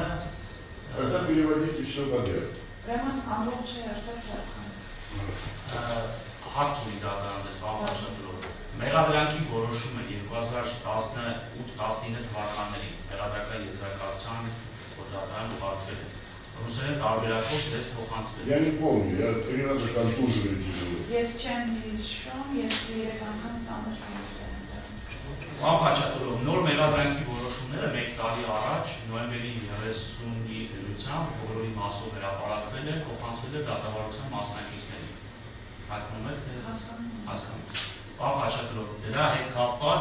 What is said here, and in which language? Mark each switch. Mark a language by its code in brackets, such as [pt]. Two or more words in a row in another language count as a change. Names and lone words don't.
[ru] Тогда переводите все подряд. [hy] Հարց ունի դատարանը, պարոն Խաչատուրով։ Մեղադրանքի որոշումը 2018-19 թվականներին մեղադրական եզրակացության դատարան ուղարկվել է։ Ռուսերեն տարբերակով ձեզ փոխանցվել է։ [ru] Я не помню, я 3 раза контуженный тяжело. [hy] Ես չեմ հիշում, ես 3 անգամ ծանր եմ։ Պարոն Խաչատուրով, նոր մեղադրանքի որոշումները 1 տարի առաջ նոյեմբերի 30-ի դրությամբ բոլորի մասով հրապարակվել է, փոխանցվել է դատավարության մասնակիցներին։ Հայտնում եք թե հասկանում։ Պարոն Խաչատրյան, դրա հետ կապված